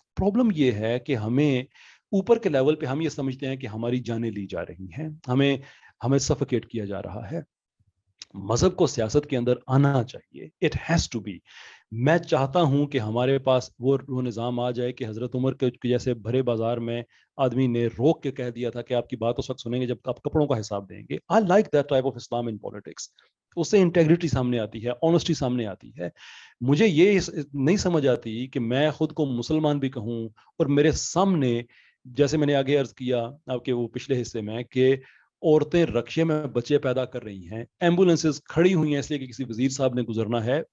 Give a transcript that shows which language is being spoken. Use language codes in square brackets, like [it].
[ur] Problem یہ ہے کہ ہمیں اوپر کے لیول پہ ہم یہ سمجھتے ہیں کہ ہماری جانیں لی جا رہی ہیں, ہمیں سفوکیٹ کیا جا رہا ہے. مذہب کو سیاست کے اندر آنا چاہیے. [en] It has to be. [ur] میں چاہتا ہوں کہ ہمارے پاس وہ نظام آ جائے کہ حضرت عمر کے جیسے بھرے بازار میں آدمی نے روک کے کہہ دیا تھا کہ آپ کی بات اس وقت سنیں گے جب آپ کپڑوں کا حساب دیں گے. [en] I like that type of Islam in politics. [ur] اس سے انٹیگریٹی سامنے آتی ہے, آنیسٹی سامنے آتی ہے. مجھے یہ نہیں سمجھ آتی کہ میں خود کو مسلمان بھی کہوں اور میرے سامنے, جیسے میں نے آگے عرض کیا آپ کے وہ پچھلے حصے میں, کہ عورتیں رکشے میں بچے پیدا کر رہی ہیں, ایمبولینسز کھڑی ہوئی ہیں اس لیے کہ کسی وزیر صاحب نے گزرنا ہے.